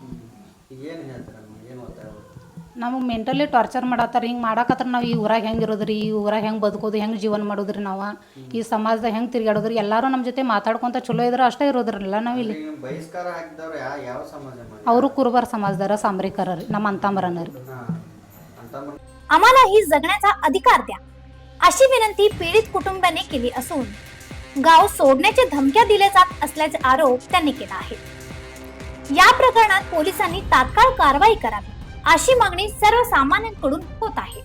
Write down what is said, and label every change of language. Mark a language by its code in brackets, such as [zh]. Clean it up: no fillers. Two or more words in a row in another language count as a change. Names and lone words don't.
[kn] ನಮಗೆ ಮೆಂಟಲಿ ಟಾರ್ಚರ್ ಮಾಡತ್ತಾರೆ ಹಿಂಗೆ ಮಾಡಕತ್ರ ನಾವು ಈ ಊರಾಗ ಹೆಂಗೆ ಇರೋದು ರೀ ಈ ಊರಾಗ ಹೆಂಗೆ ಬದುಕೋದು ಹೆಂಗೆ ಜೀವನ ಮಾಡೋದು ರೀ ನಾವು ಈ ಸಮಾಜದಾಗ ಹೆಂಗೆ ತಿರ್ಗಾಡೋದು ರೀ ಎಲ್ಲರೂ ನಮ್ಮ ಜೊತೆ ಮಾತಾಡ್ಕೊತ ಚಲೋ ಇದ್ರೆ ಅಷ್ಟೇ ಇರೋದ್ರಲ್ಲ ನಾವು ಇಲ್ಲಿ ಅವರು ಕುರುಬರ ಸಮಾಜದಾರ ಸಾಂಬ್ರಿಕರ ರೀ ನಮ್ಮ ಅಂತಂಬರನ್ನ ರೀ [mr] आम्हालाही जगण्याचा अधिकार द्या अशी विनंती पीडित कुटुंबाने केली असून गाव सोडण्याच्या धमक्या दिल्या जात असल्याचे आरोप त्यांनी केला आहे. या प्रकरणात पोलिसांनी तात्काळ कारवाई करावी अशी मागणी सर्वसामान्यांकडून होत आहे.